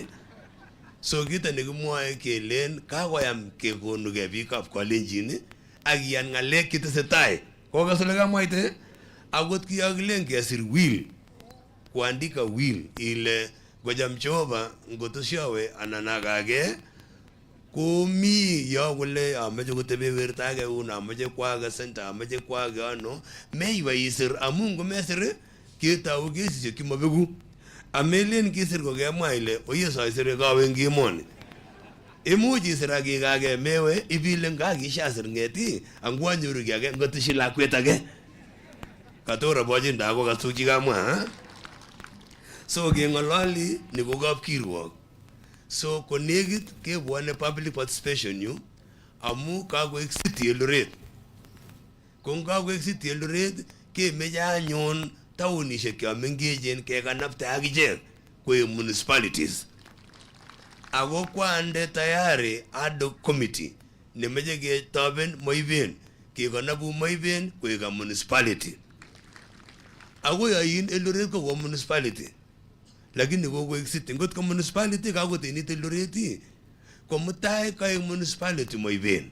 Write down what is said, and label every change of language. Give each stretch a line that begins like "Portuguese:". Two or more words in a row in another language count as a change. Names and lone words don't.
Kalenjin: So kita nekimwoe kelen kakoyam kekonuge biikab Kalenjin ak iyan ngalek chetesetai. Kokasole kamwaite akot kiyokilen kesir will, kuandika will ile ngocham Jehova ngotosyowe anan akage komi yo kole ameche kotebe werta age uno ameche kwage center ameche kwage ano meiwe isir amu ngomesir ketau kesisiek chemabeku. Amelen kisir ko kemwa ile oye soisire kawe ngimoni. Imuch isir akikage mewe ibile ngakishasir ngeti angwanyoru kiage ngotishi lakwet age. Katora boji ndako kasuchi kamwa. So kengololi ni ko kapkirwok. So konekit kebwane
English: public participation
Kalenjin: yu amu kakoek city Eldoret. Kung kakoek city Eldoret kemeche anyun taunishek ya mengejen kekanapte akichek kwe municipalities. Ako kwande tayari
English: ad hoc committee
Kalenjin: nemeche ketoben Moiben kekanapu Moiben kwe ka municipality. Ako yain Eldoret ko municipality. Lakini ko city ngot ko municipality kako tinit Eldoret ko mutai ka municipality Moiben.